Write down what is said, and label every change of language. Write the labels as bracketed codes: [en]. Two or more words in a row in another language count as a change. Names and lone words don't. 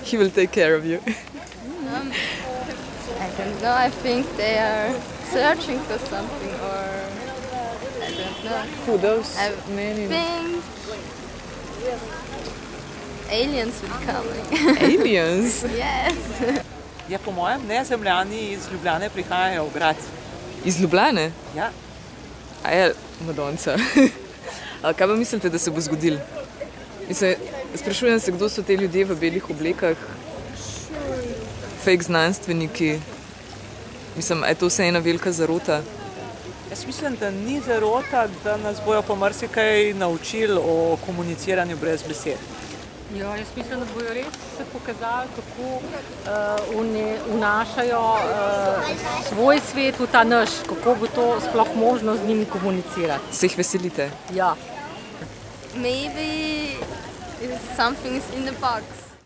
[en] He will take care of you. I don't know, I think they are searching for something or I don't know. Who those? I Many. think aliens will coming. Aliens? Yes. [sl] Ja, po mojem, nezemljani iz Ljubljane prihajajo v Graz. Iz Ljubljane? Ja. A je, Madonca. A kaj pa mislite, da se bo zgodilo? Mislim, sprašujem se, kdo so te ljudje v belih oblekah? Fake znanstveniki? Mislim, a je to vse ena velika zarota? Jaz mislim, da ni zarota, da nas bojo pa marsikaj naučili o komuniciranju brez besed. Ja, jaz mislim, da bojo res se pokazali, kako vnašajo svoj svet v ta naš, kako bo to sploh možno z njimi komunicirati. Se jih veselite? Ja. [en] Maybe something is in the box.